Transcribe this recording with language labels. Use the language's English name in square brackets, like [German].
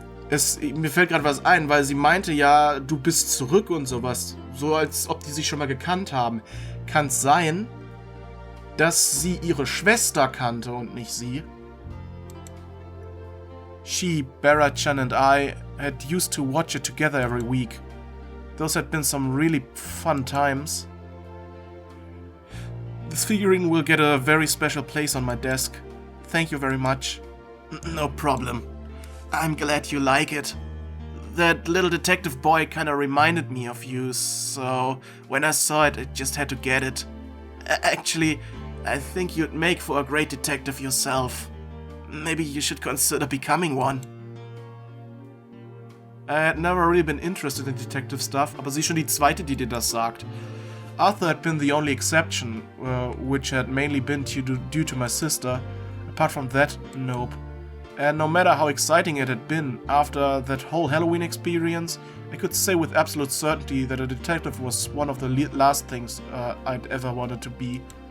[German] Mir fällt gerade was ein, weil sie meinte ja, du bist zurück und sowas. So als ob die sich schon mal gekannt haben. Kann's sein, dass sie ihre Schwester kannte und nicht sie? [English] She, Bara-chan and I had used to watch it together every week. Those had been some really fun times. This figurine will get a very special place on my desk. Thank you very much. No problem. I'm glad you like it. That little detective boy kinda reminded me of you, so when I saw it, I just had to get it. Actually, I think you'd make for a great detective yourself. Maybe you should consider becoming one. I had never really been interested in detective stuff, [German] aber sie ist schon die zweite, die dir das sagt. [English] Arthur had been the only exception, which had mainly been due to my sister. Apart from that, nope. And no matter how exciting it had been after that whole Halloween experience, I could say with absolute certainty that a detective was one of the last things I'd ever wanted to be.